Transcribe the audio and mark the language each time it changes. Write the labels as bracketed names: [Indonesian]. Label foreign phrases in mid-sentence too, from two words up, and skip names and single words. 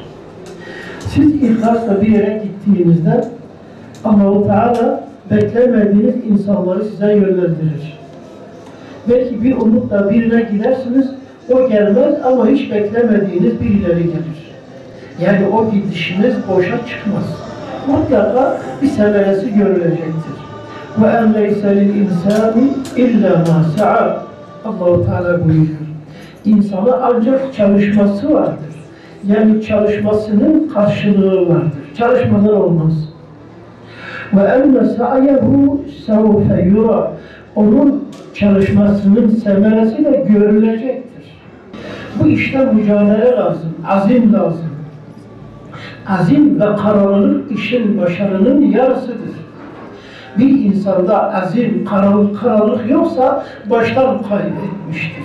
[Turkish] Siz ihlasla bir yere gittiğinizde Allah-u Teala beklemediğiniz insanları size yönlendirir. Belki bir umutla birine gidersiniz, o gelmez ama hiç beklemediğiniz birileri gelir. Yani o gidişiniz boşa çıkmaz. Mutlaka bir semeresi görülecektir. [Arabic] وَاَنْ لَيْسَ لِلْاِنْسَانِ اِلَّا مَا سَعَى [Turkish] Allah-u Teala buyuruyor. İnsana ancak çalışması vardır. Yani çalışmasının karşılığı vardır. Çalışmadan olmaz. [Arabic] وَاَنَّ سَعَيَهُ سَوْفَ يُرَى [Turkish] Onun çalışmasının semeresi de görülecektir. Bu işte mücadele lazım, azim lazım. Azim ve kararlılık işin başarının yarısıdır. Bir insanda azim, kararlılık yoksa baştan kaybetmiştir.